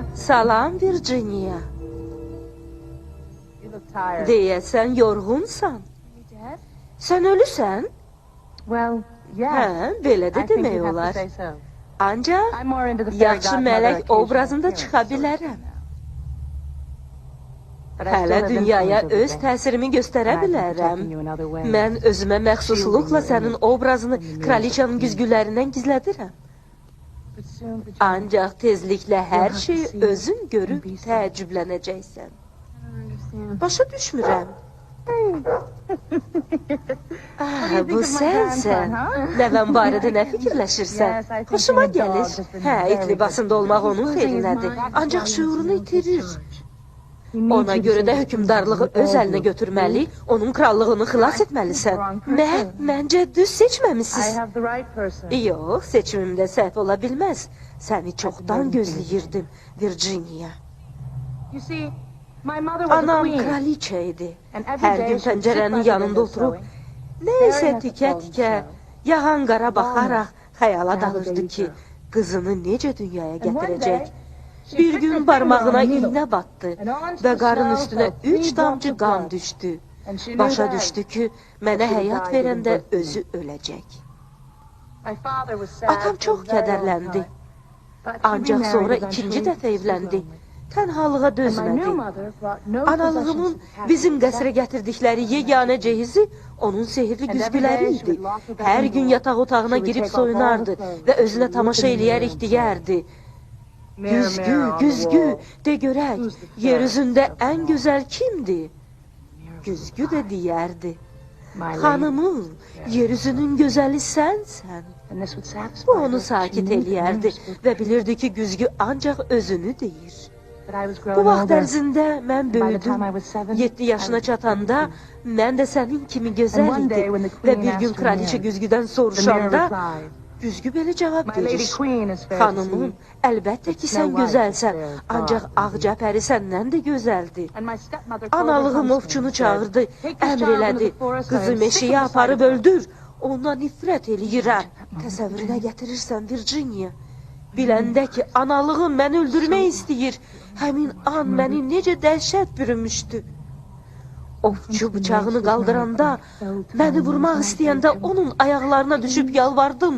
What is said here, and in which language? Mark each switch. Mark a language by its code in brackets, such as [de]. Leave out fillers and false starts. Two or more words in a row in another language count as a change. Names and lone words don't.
[az] Salam Virginia. [en] You look tired. [az] Deyəsən yorğunsan. Sən ölüsən? [en] Well, yeah. [az] Hə, belə də [en] I think [az] demək [en] you'd have to [az] olar. [en] say so. [az] Ancaq [en] I'm more into the fairy [az] yaxşı [en] godmother [az] mələk [en] occasional [az] obrazında [en] appearance [az] çıxa [en] sort of [az] bilərəm. [en] thing now. But I [az] Hələ [en] still have [az] dünyaya [en] influence over [az] öz [en] things. [az] təsirimi göstərə [en] And I've been [az] bilərəm. [en] protecting you in other ways. [az] Mən özümə məxsusluqla sənin obrazını kraliçanın güzgülərindən gizlədirəm. [en] But soon, Virginia, [az] Ancaq tezliklə hər şeyi özün görüb təəccüblənəcəksən. Başa düşmürəm. Bu sənsən. Nəvəm barədə nə fikirləşirsən? Xoşuma gəlir. Hə, it libasında olmaq onun xeyrinədir. Ancaq şüurunu itirir. Ona görə də hökmdarlığı öz əlinə götürməli, onun krallığını xilas etməlisən. Məncə düz [en] I [az] seçməmisiniz. [en] have the right person. [az] Yox, seçimimdə səhv ola bilməz. Səni çoxdan gözləyirdim, Virginia. [en] You see, my mother was a [az] Anam [en] queen. [az] kraliçə idi. [en] And every [az] Hər [en] day [az] gün [en] she'd sit by [az] pəncərənin [en] the [az] yanında [en] window [az] oturub, [en] sewing, [az] nəysə [en] staring at the [az] tikə-tikə, [en] golden show. [az] yağan qara baxaraq xəyala [en] Have a [az] dalırdı [en] baby [az] ki, [en] girl. [az] qızını necə dünyaya [en] And one [az] gətirəcək. [en] day, she [az] Bir [en] pricked [az] gün [en] her [az] barmağına [en] finger on the [az] iynə [en] needle, [az] batdı [en] and onto [az] və [en] the [az] qarın [en] snow [az] üstünə [en] fell 3 [az] 3 damcı [en] drops of [az] qan [en] blood. [az] düşdü. [en] And she knew [az] Başa [en] then [az] düşdü ki, mənə [en] that she [az] həyat [en] would die giving [az] verəndə [en] birth to me. [az] özü öləcək. [en] My father was sad [az] Atam [en] for [az] çox [en] a very long [az] kədərləndi. [en] time. But he [az] Ancaq [en] remarried [az] sonra [en] eventually [az] ikinci dəfə [en] to [az] evləndi. [en] Lonely. [az] Tənhalığa [en] And my new [az] dözmədi. [en] mother brought no [az] Analığımın [en] possessions [az] bizim [en] happiness. [az] qəsrə gətirdikləri yeganə cehizi onun sehirli güzgüləri idi. Hər gün yataq otağına girib soyunardı və özünə tamaşa eləyərək deyərdi. Güzgü, güzgü, de görək, yer üzündə ən gözəl kimdir? Güzgü də deyərdi. [en] My lady. [az] Xanımım, yer üzünün gözəli sənsən. [en] And this would satisfy [az] Bu [en] her. [az] onu [en] She [az] sakit [en] knew the [az] eləyərdi [en] nurse would [az] və bilirdi ki, güzgü ancaq özünü deyir. [en] But I was [az] Bu [en] growing [az] vaxt [en] older. [az] ərzində mən [en] By the time [az] böyüdüm. [en] I was 7, [az] 7 yaşına çatanda mən də sənin kimi [en] And [az] gözəl [en] one day [az] idim. [en] when the [az] Və [en] queen [az] bir gün [en] asked [az] kraliçə [en] the mirror, [az] güzgüdən [en] the mirror [az] soruşanda [en] replied, [az] güzgü belə cavab [en] My lady [az] verir. [en] queen is fair to [az] Xanımım, [en] see. [az] əlbəttə ki, [en] Snow [az] sən [en] White [az] gözəlsən, [en] is fair as [az] ancaq [en] God. [az] Ağca pəri səndən də gözəldir. [en] And my stepmother called her [az] Analığım [en] huntsman [az] ovçunu [en] and said, [az] çağırdı, [en] "Take this [az] əmr [en] child into [az] elədi. [en] the forest, I [az] Qızı [en] am sick [az] meşəyə [en] of the [az] aparıb [en] sight of her." [az] öldür. Ondan nifrət eləyirəm. Təsəvvürünə gətirirsən, Virginia. Biləndə ki, analığım məni öldürmək istəyir. Həmin an məni necə dəhşət bürümüşdü. Ovçu bıçağını qaldıranda, məni vurmaq istəyəndə onun ayaqlarına düşüb yalvardım.